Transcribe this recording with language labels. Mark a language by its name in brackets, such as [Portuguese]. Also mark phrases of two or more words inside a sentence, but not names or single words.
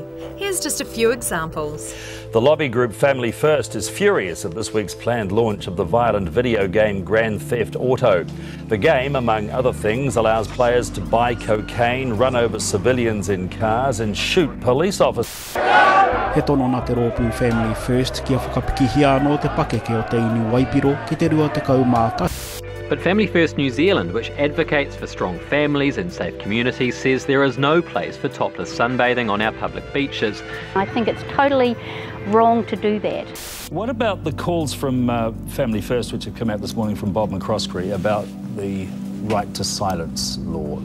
[English] Here's just a few examples. The lobby group Family First is furious at this week's planned launch of the violent video game Grand Theft Auto. The game, among other things, allows players to buy cocaine, run over civilians in cars and shoot police officers. [Māori] He tono nā te rōpū Family First kia whakapiki anō te pakeke o te inu waipiro ki te rua te kaumāta. [English] But Family First New Zealand, which advocates for strong families and safe communities, says there is no place for topless sunbathing on our public beaches. I think it's totally wrong to do that. What about the calls from Family First, which have come out this morning from Bob McCroskey, about the right to silence law?